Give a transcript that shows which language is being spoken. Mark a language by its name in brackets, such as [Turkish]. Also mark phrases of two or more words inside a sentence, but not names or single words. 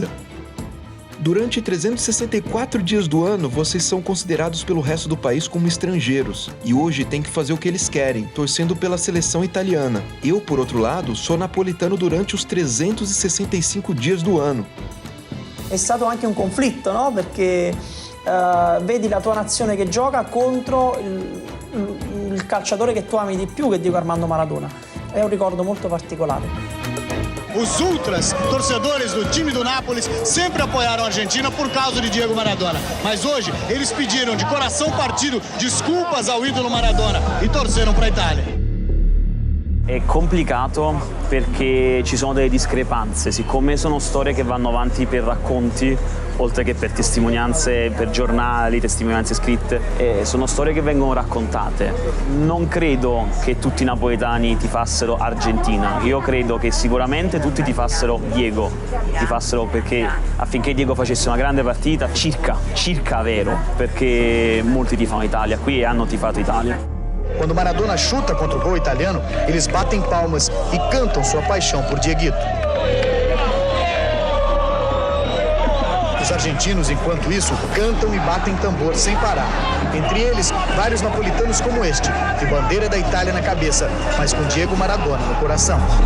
[Portuguese] Durante 364 dias do ano, vocês são considerados pelo resto do país como estrangeiros e hoje têm que fazer o que eles querem, torcendo pela seleção italiana. Eu, por outro lado, sou napolitano durante os 365 dias do ano. [Italian] È stato anche un conflitto, no? Perché vedi la tua nazione che gioca contro il calciatore che tu ami di più, che è Diego Armando Maradona. È un ricordo molto particolare. [Portuguese] Os ultras, torcedores do time do Nápoles, sempre apoiaram a Argentina por causa de Diego Maradona. Mas hoje eles pediram de coração partido desculpas ao ídolo Maradona e torceram para a Itália. [Italian] È complicato perché ci sono delle discrepanze, siccome sono storie che vanno avanti per racconti, oltre che per testimonianze, per giornali, testimonianze scritte, sono storie che vengono raccontate. Non credo che tutti i napoletani tifassero Argentina, io credo che sicuramente tutti tifassero Diego, tifassero perché affinché Diego facesse una grande partita, circa vero, perché molti tifano Italia qui e hanno tifato Italia. [Portuguese] Quando Maradona chuta contra o gol italiano, eles batem palmas e cantam sua paixão por Dieguito. Os argentinos, enquanto isso, cantam e batem tambor sem parar. Entre eles, vários napolitanos como este, de bandeira da Itália na cabeça, mas com Diego Maradona no coração.